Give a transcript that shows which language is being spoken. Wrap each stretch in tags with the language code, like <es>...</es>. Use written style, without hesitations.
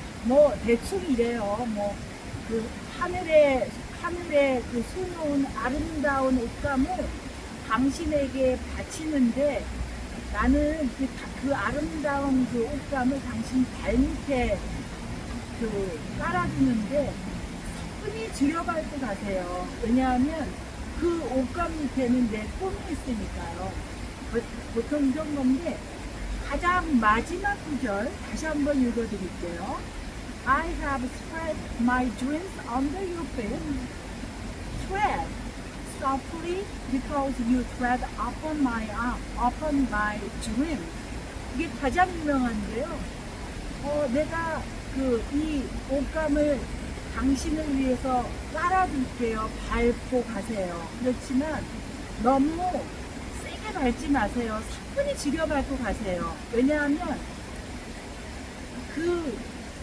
<ko>뭐 대충 이래요. 뭐 그 하늘에 그 수놓은 아름다운 옷감을 당신에게 바치는데 나는 그 아름다운 그 옷감을 당신 발밑에 깔아두는데 흔히 줄여밟고 가세요. 왜냐하면 그 옷감 밑에는 내 꿈이 있으니까요. 보통 이런 건데 가장 마지막 구절 다시 한번 읽어드릴게요.</ko> <en>I have spread my dreams under your feet. Tread softly because you tread upon my dreams.</en> <ko>이게 가장 유명한데요. 내가 이 옷감을 당신을 위해서 깔아둘게요. 밟고 가세요. 그렇지만 너무 세게 밟지 마세요. 사뿐히 지려 밟고 가세요. 왜냐하면 그</ko>